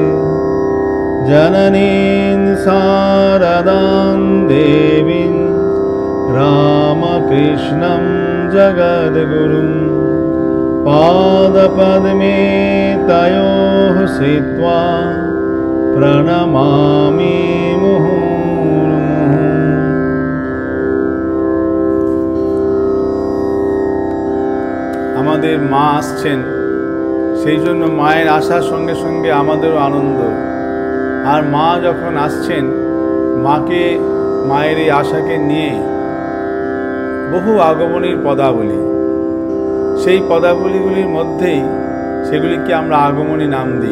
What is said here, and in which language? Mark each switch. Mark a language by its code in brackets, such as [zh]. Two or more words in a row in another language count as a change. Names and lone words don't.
[sa] जननीं शारदां देवीं रामकृष्णं जगद्गुरुं पादपद्मे तयोः स्थित्वा प्रणमामि मुहुर्मुहुः। [bn] আমাদের মা আসছেন, সেই জন্য মায়ের আসার সঙ্গে সঙ্গে আমাদেরও আনন্দ। আর মা যখন আসছেন, মায়ের এই আশাকে নিয়ে বহু আগমনীর পদাবলী, সেই পদাবলীগুলির মধ্যেই সেগুলিকে আমরা আগমনী নাম দিই।